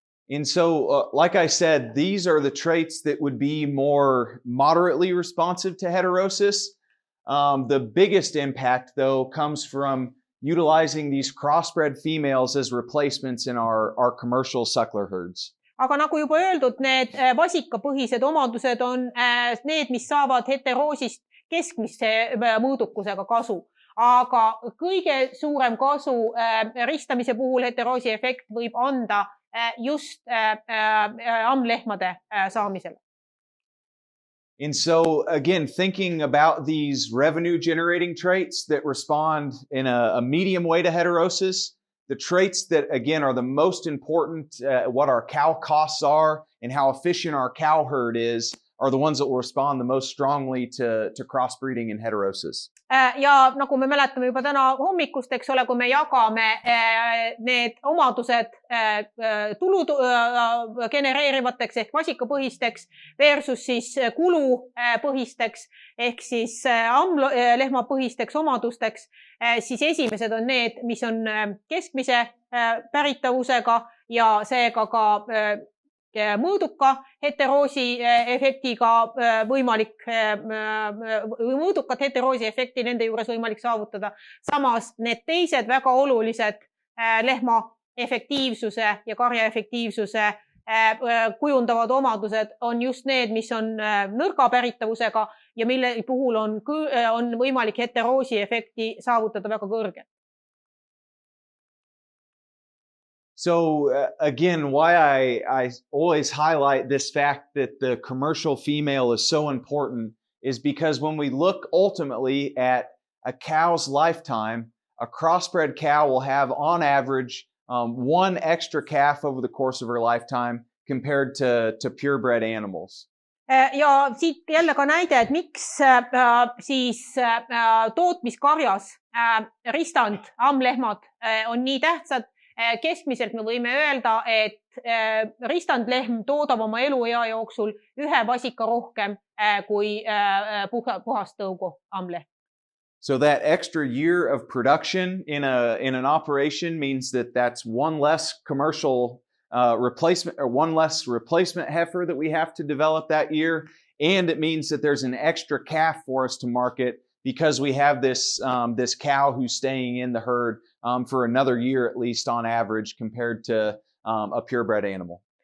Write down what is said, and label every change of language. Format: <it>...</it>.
<en>And so, like I said, these are the traits that would be more moderately responsive to heterosis. The biggest impact, though, comes from utilizing these crossbred females as replacements in our commercial suckler herds.</en> <et>Aga nagu juba öeldud, need vasikapõhised omadused on need, mis saavad heteroosist keskmise mõõdukusega kasu. Aga kõige suurem kasu ristamise puhul heteroosi efekt võib anda just ammlehmade saamisele.</et> <en>And so, again, thinking about these revenue-generating traits that respond in a medium way to heterosis, the traits that, again, are the most important, what our cow costs are and how efficient our cow herd is, are the ones that will respond the most strongly to crossbreeding and heterosis.</en> <et>Ja nagu me mäletame juba täna hommikust, eks ole, kui me jagame need omadused tulu genereerivateks ehk vasikapõhisteks versus siis kulupõhisteks ehk siis ammlehmapõhisteks omadusteks, siis esimesed on need, mis on keskmise päritavusega ja seega ka mõõduka heteroosi efektiga võimalik, mõõdukat heteroosi efekti nende juures võimalik saavutada. Samas need teised väga olulised lehma efektiivsuse ja karja efektiivsuse kujundavad omadused on just need, mis on nõrga päritavusega ja mille puhul on võimalik heteroosi efekti saavutada väga kõrge.</et> <en>So again, why I always highlight this fact that the commercial female is so important is because when we look ultimately at a cow's lifetime, a crossbred cow will have on average one extra calf over the course of her lifetime compared to purebred animals.</en> <et>Ja siit jälle ka näide, et miks siis tootmiskarjas ristand, ammlehmad on nii tähtsad. Keskmiselt me võime öelda, et ristandlehm toodab oma eluea jooksul ühe vasika rohkem kui puhast tõugu ammlehm.</et> <en>So that extra year of production in an operation means that that's one less commercial replacement or one less replacement heifer that we have to develop that year. And it means that there's an extra calf for us to market because we have this cow who's staying in the herd for another year at least on average compared to a purebred animal.</en>